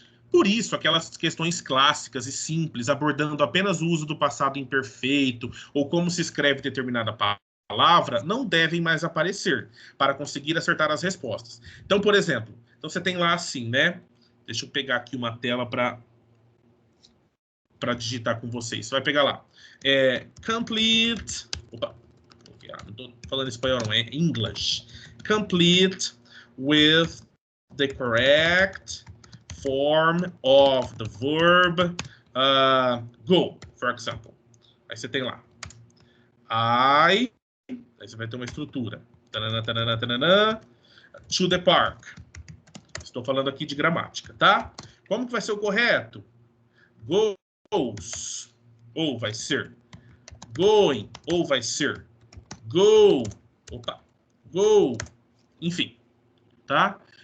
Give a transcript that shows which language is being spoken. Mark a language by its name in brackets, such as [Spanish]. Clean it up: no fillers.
[Portuguese] Por isso, aquelas questões clássicas e simples, abordando apenas o uso do passado imperfeito ou como se escreve determinada palavra, não devem mais aparecer para conseguir acertar as respostas. Então, por exemplo, então você tem lá assim, né? Deixa eu pegar aqui uma tela para digitar com vocês. Você vai pegar lá. Complete. Opa, não estou falando espanhol, não, é English. [English] Complete with the correct form of the verb go, for example. [Portuguese] Aí você tem lá. Aí você vai ter uma estrutura. Tanana, tanana, tanana, [English] to the park. [Portuguese] Estou falando aqui de gramática, tá? Como que vai ser o correto? Goes, ou vai ser going, ou vai ser go, go, enfim, tá?